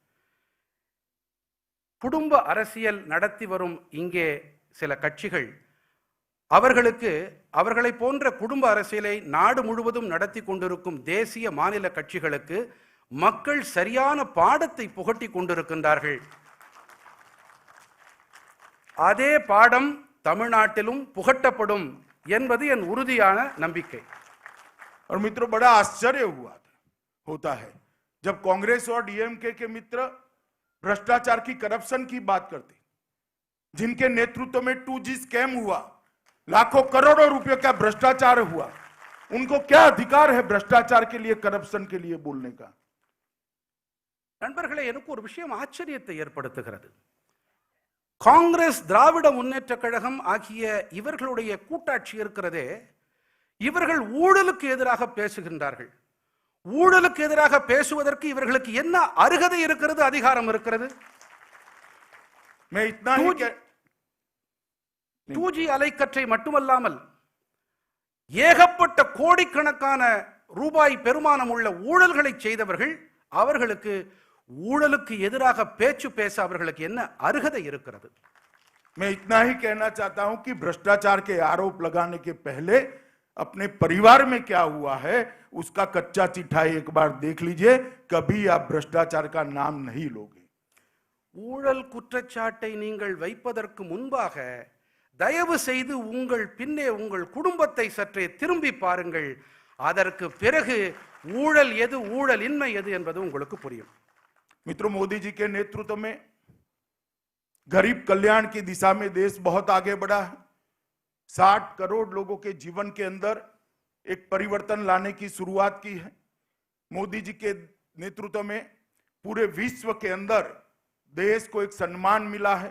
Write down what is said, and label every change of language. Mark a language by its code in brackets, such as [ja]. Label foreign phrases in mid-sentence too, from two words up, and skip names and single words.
[ta] குடும்ப அரசியல் நடத்தி வரும் இங்கே சில கட்சிகள் அவர்களை போன்ற குடும்ப அரசியலை நாடு முழுவதும் நடத்தி கொண்டிருக்கும் தேசிய மாநில கட்சிகளுக்கு மக்கள் சரியான பாடத்தை புகட்டி கொண்டிருக்கின்றார்கள். அதே பாடம் தமிழ்நாட்டிலும் புகட்டப்படும் என்பது என் உறுதியான நம்பிக்கை. [hi] और मित्रों, बड़ा आश्चर्य होता है जब कांग्रेस और डीएमके के मित्र भ्रष्टाचार की, करप्शन की बात करते, जिनके नेतृत्व में 2G स्कैम हुआ, लाखों करोड़ों रुपयों का भ्रष्टाचार हुआ, उनको क्या अधिकार है भ्रष्टाचार के लिए, करप्शन के लिए बोलने का? [ta] நண்பர்களே, எனக்கு ஒரு விஷயம் ஆச்சரியத்தை ஏற்படுத்துகிறது. காங்கிரஸ், திராவிட முன்னேற்ற கழகம் ஆகிய இவர்களுடைய கூட்டாட்சி இருக்கிறதே, இவர்கள் ஊழலுக்கு எதிராக பேசுகின்றார்கள். ஊழலுக்கு எதிராக பேசுவதற்கு இவர்களுக்கு என்ன அருகதை இருக்கிறது, அதிகாரம் இருக்கிறது? 2G அலைக்கற்றை மட்டுமல்லாமல் ஏகப்பட்ட கோடிக்கணக்கான ரூபாய் பெருமானம் உள்ள ஊழல்களை செய்தவர்கள், அவர்களுக்கு ஊழலுக்கு எதிராக பேச்சு பேச அவர்களுக்கு என்ன அருகதை இருக்கிறது? [hi] मैं इतना ही कहना चाहता हूं कि भ्रष्टाचार के आरोप लगाने के पहले अपने परिवार में क्या हुआ है उसका कच्चा चिट्ठा एक बार देख लीजिए, कभी आप भ्रष्टाचार का नाम नहीं लोगे। [ta] ஊழல் குற்றச்சாட்டை நீங்கள் வைப்பதற்கு முன்பாக தயவு செய்து உங்கள் பின்னே உங்கள் குடும்பத்தை சற்றே திரும்பி பாருங்கள். அதற்கு பிறகு ஊழல் எது, ஊழல் இன்மை எது என்பது உங்களுக்கு புரியும். [hi] मित्रों, मोदी जी के नेतृत्व में गरीब कल्याण की दिशा में देश बहुत आगे बढ़ा है। 60 करोड़ लोगों के जीवन के अंदर एक परिवर्तन लाने की शुरुआत की है। मोदी जी के नेतृत्व में पूरे विश्व के अंदर देश को एक सम्मान मिला है।